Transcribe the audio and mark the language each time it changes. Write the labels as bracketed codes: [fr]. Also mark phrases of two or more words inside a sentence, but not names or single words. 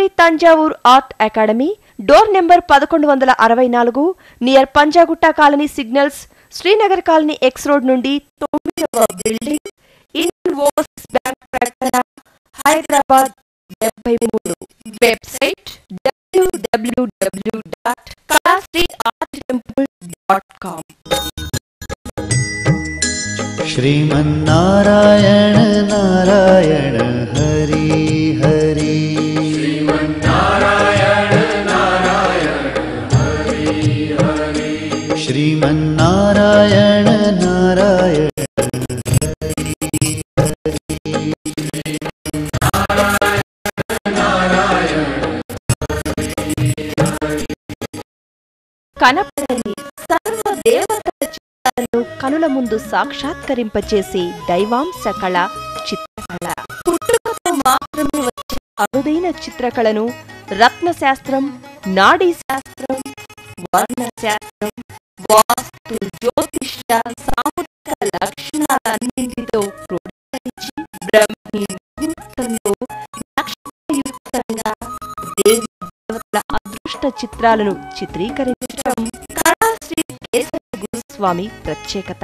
[te] తంజావూర్ ఆర్ట్ అకాడమీ [en] door number [te] 1164 నియర్ పంజాగుట్ట [en] colony signals [te] శ్రీనగర్ కాలనీ [en] X road [te] నుండి 9వ బిల్డింగ్ ఇండియన్ ఓవర్సీస్ బ్యాంక్ ప్రక్కన హైదరాబాద్ 73 వెబ్సైట్ www.kalastriarttemple.com। [sa] श्रीमन्नारायण नारायण हरि हरि। श्रीमन्नारायण नारायण हरि हरि। श्रीमन्नारायण नारायण हरि हरि। [te] కనపడని సర్వ దేవతల చిత్రాలను కనుల ముందు సాక్షాత్కరింపచేసే దైవాంశ కళ చిత్రకళ. పుట్టుకతో మాత్రమే వచ్చే అరుదైన చిత్రకళను రత్నశాస్త్రం, నాడీ శాస్త్రం, వర్ణశాస్త్రం, వాస్తు, జ్యోతిష్య, సాముద్రిక లక్షణాలన్నింటితో క్రోడీకరించి బ్రహ్మీ ముహూర్తంలో నక్షత్రయుక్తంగా దేవతల అదృష్ట చిత్రాలను చిత్రీకరించడం కళాశ్రీ కేశవ గురుస్వామి ప్రత్యేకత.